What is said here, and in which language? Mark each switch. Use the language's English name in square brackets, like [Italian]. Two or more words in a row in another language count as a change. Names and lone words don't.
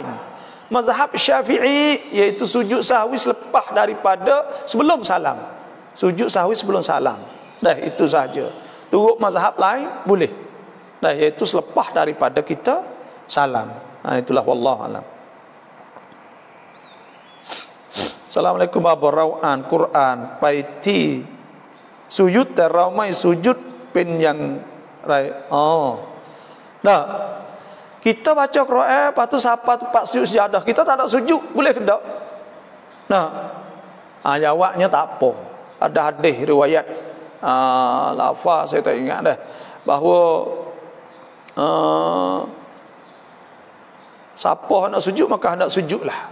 [Malay] Mazhab Syafi'i iaitu sujud sahwi selepas daripada sebelum salam. Sujud sahwi sebelum salam. Itu saja. Turut mazhab lain boleh. Iaitu selepas daripada kita salam. Itulah [Arabic] والله أعلم. السلام عليكم ورحمة الله وبركاته. [Malay] Quran [Thai] ไปที่สุยุดแต่เราไม่สุยุดเป็นอย่างไร [Malay] kita baca Quran, lepas tu siapa tempat sujud sejadah, kita tak ada sujud, boleh ke tak? Jawabnya tak apa. Ada hadis riwayat lafaz saya tak ingat dah, bahawa siapa nak sujud maka hendak sujudlah.